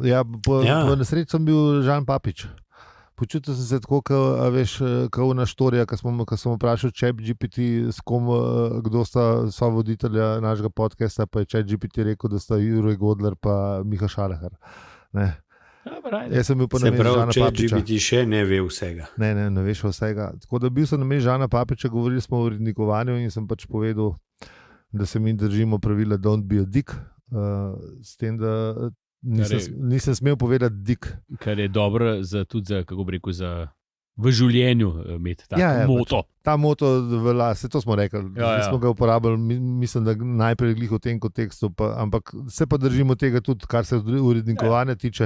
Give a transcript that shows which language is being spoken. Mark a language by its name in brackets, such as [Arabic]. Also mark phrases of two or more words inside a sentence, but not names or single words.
[Slovenian] Po nesreči sem bil Žan Papič. Počutil sem se tako, kot una štorija, ko sem vprašal ChatGPT, s kom, kdo sta voditelja našega podcasta, pa je ChatGPT rekel, da sta Juraj Godler pa Miha Šalehar. Ne. Jaz sem bil pa namen Žana Papiča. ChatGPT še ne ve vsega. Ne veš vsega. Tako da bil sem namen Žana Papiča, govorili smo o urednikovanju in sem pač povedal, da se mi držimo pravila [English] don't be a dick, [Slovenian] s tem, da nisem smel povedati dik. Kar je dobro tudi za, kako bi rekel, v življenju imeti tako moto. Pač, ta moto velja, vse to smo rekli, smo ga uporabljali, mislim, da najprej glih v tem kontekstu, ampak se pa držimo tega tudi, kar se urednikovanja tiče.